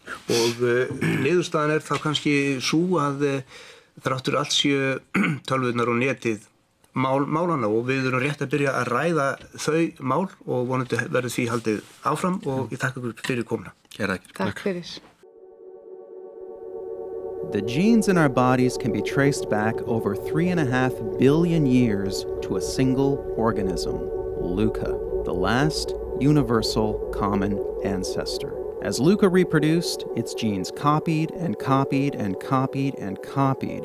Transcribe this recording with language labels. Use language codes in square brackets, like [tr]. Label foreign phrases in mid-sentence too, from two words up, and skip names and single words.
[is] Og niðurstaðan þá kannski sú að þráttur allt séu tölvurnar og netið málana og við erum rétt að byrja að ræða þau mál og vonandi verður því haldið áfram og ég þakka ykkur fyrir komuna. Takk fyrir. [en] The genes in our bodies can be traced back over 3.5 billion years to a single organism, Luca, the last universal common ancestor. As Luca reproduced, its genes copied and copied and copied and copied.